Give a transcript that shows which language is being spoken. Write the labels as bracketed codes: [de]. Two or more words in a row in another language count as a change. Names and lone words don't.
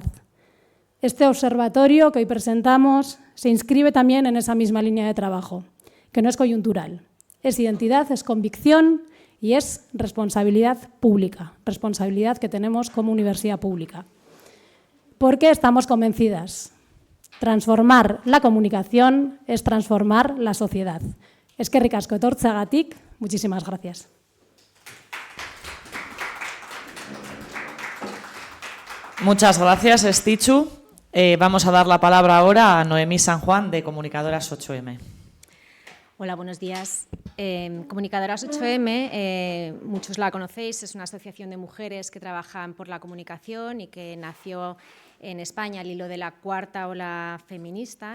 [es] Este observatorio que hoy presentamos se inscribe también en esa misma línea de trabajo, que no es coyuntural, es identidad, es convicción y es responsabilidad pública, responsabilidad que tenemos como universidad pública. Porque estamos convencidas, transformar la comunicación es transformar la sociedad. [eu] Eskerrik asko etortzeagatik, [es] muchísimas gracias. Muchas gracias, Estitxu. Vamos a dar la palabra ahora a Noemí San Juan, de Comunicadoras 8M. Hola, buenos días. Comunicadoras 8M, muchos la conocéis, es una asociación de mujeres que trabajan por la comunicación y que nació en España al hilo de la cuarta ola feminista.